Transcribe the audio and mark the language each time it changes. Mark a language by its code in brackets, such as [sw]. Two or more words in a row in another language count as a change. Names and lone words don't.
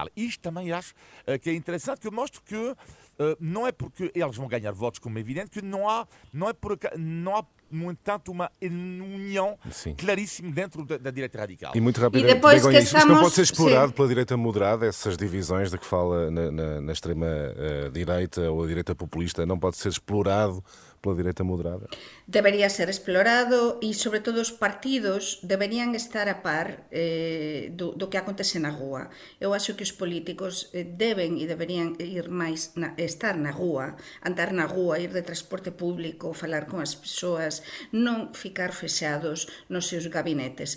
[pt] Isto também acho que é interessante, que mostra que não é porque eles vão ganhar votos, como é evidente, que não há, no entanto, uma união claríssima dentro da direita radical. E muito rapidamente, Begonha, isto não pode ser explorado pela direita moderada, essas divisões de que fala na extrema-direita ou a direita populista, não pode ser explorado pela direita moderada? [gl] Debería ser explorado e, sobre todo, os partidos deberían estar a par do que acontece na rúa. Eu acho que os políticos deben e deberían ir máis estar na rúa, andar na rúa, ir de transporte público, falar con as persoas, non ficar fexados nos seus gabinetes.